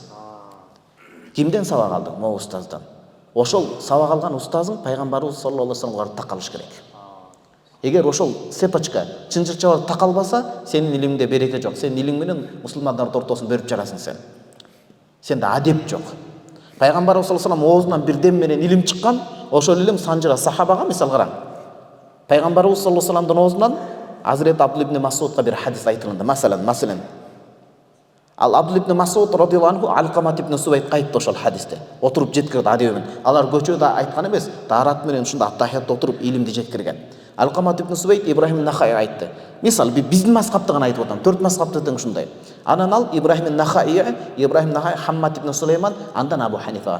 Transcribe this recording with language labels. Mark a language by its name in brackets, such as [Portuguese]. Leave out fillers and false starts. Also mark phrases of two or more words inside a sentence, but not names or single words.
[Kyrgyz] Кимден сабак алдың? Могу устаздан. Ошол сабак алган устазың пайгамбарыбыз [Arabic] صلى الله عليه وسلم [Kyrgyz] такалыш керек. Эгер ошол сепочка чынжырча болуп такалбаса, сенин илимиңде береке жок. Сенин илиң менен мусулмандардын ортосун бөлүп жарасың сен. Сенде адеп жок. Пайгамбарыбыз [Arabic] صلى الله عليه وسلم [Kyrgyz] оозунан бир дем менен илим чыккан, ошол илим санжыра сахабага мисал караң. Пайгамбарыбыз [Arabic] صلى الله عليه وسلم [Kyrgyz] оозунан Азрет Абдул ибн Масудга бир хадис айтылды. Масалан, ал Абдул ибн Масуд [Arabic] رضي الله عنه [Kyrgyz] Алкамат ибн Субайт айтты ошол хадисте. Отуруп жеткирди адебин. Алар көчөдө айткан эмес, таарат менен ушунда аттахиятта отуруп илимди жеткирген. Алкамат ибн Субайт Ибрахим Нахай айтты. Мисал биздин мазхабты гана айтып атам. 4 мазхабты тең ушундай. Анан ал Ибрахим Нахай, Хаммад ибн Сулейман, андан Абу Ханифа.